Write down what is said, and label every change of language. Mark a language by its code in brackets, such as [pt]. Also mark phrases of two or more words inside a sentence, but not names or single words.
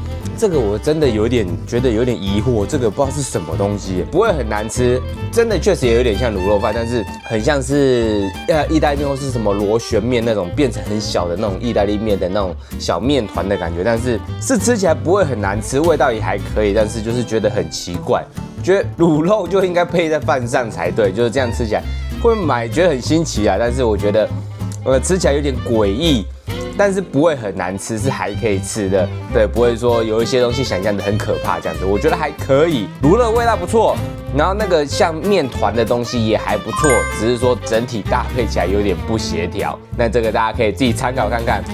[zh] 這個我真的覺得有點疑惑，這個不知道是什麼東西，不會很難吃，真的確實也有點像滷肉飯，但是很像是意大利麵或是什麼螺旋麵那種變成很小的那種意大利麵的那種小麵團的感覺，但是吃起來不會很難吃，味道也還可以，但是就是覺得很奇怪，覺得滷肉就應該配在飯上才對，就是這樣吃起來會買覺得很新奇啊，但是我覺得吃起來有點詭異。但是不會很難吃，是還可以吃的，對，不會說有一些東西想象的很可怕這樣子，我覺得還可以，滷肉味道不錯，然後那個像麵團的東西也還不錯，只是說整體搭配起來有點不協調，那這個大家可以自己參考看看。